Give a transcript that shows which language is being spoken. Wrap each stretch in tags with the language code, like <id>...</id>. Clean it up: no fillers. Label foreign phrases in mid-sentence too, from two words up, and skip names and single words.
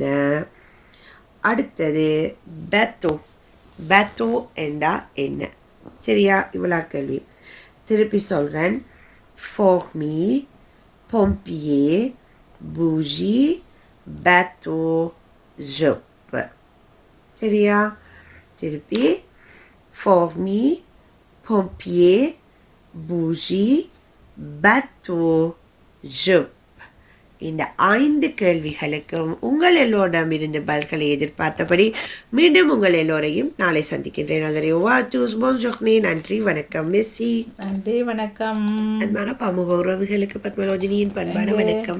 <ta>அடுத்தது பேத்தோ என்றா என்ன? சரியா? இவ்வளோ கேள்வி. திருப்பி சொல்கிறேன்.</ta> <fr>fourmi, pompier, bougie, bateau, jupe.</fr> <ta>சரியா? திருப்பி ஃபோர்மி,</ta> <fr>pompier, bougie, bateau, jupe.</fr> <ta>இந்த 5 கேள்விகளுக்கும் உங்கள் எல்லோரிடமிருந்து பதில்களை எதிர்பார்த்தபடி மீண்டும் உங்கள் எல்லோரையும் நாளை சந்திக்கின்றேன். அதரை நன்றி, வணக்கம். மெஸ்ஸி. நன்றி, வணக்கம். அன்பான பமுக உறவுகளுக்கு பத்மலோஜினியின் பண்பான வணக்கம்.</ta>